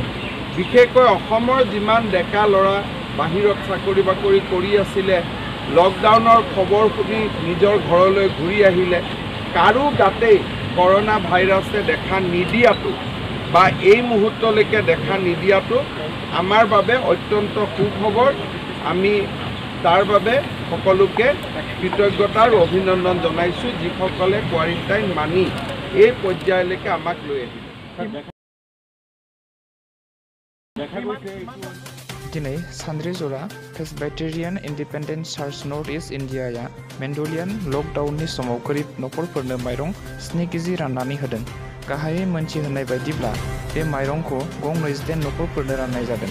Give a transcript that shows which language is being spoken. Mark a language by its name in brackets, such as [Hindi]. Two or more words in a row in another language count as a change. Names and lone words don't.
[Assamese] বিশেষকৈ অসমৰ যিমান ডেকা ল'ৰা বাহিৰত চাকৰি বাকৰি কৰি আছিলে, লকডাউনৰ খবৰ শুনি নিজৰ ঘৰলৈ ঘূৰি আহিলে, কাৰো গাতেই কৰোনা ভাইৰাছে দেখা নিদিয়াটো বা এই মুহূৰ্তলৈকে দেখা নিদিয়াটো আমাৰ বাবে অত্যন্ত সুখবৰ। আমি তাৰ বাবে সকলোকে কৃতজ্ঞতা আৰু অভিনন্দন জনাইছোঁ, যিসকলে কোৱাৰেণ্টাইন মানি এই পৰ্যায়লৈকে আমাক লৈ আহিলে। [Bodo] दिनै सान्द्रिजरा प्रेसबाइटेरियान इन्डिपेन्डेन्ट चार्च नर्थ इस्ट इन्डियाया मेन्डलियान लकडाउननि समाव गोरिब नखरफोरनो माइरं 7 केजि राननानै होदों। गाहायै मोनथिहोनाय बायदिब्ला बे माइरंखौ गं 29 नखरफोरनो राननाय जादों।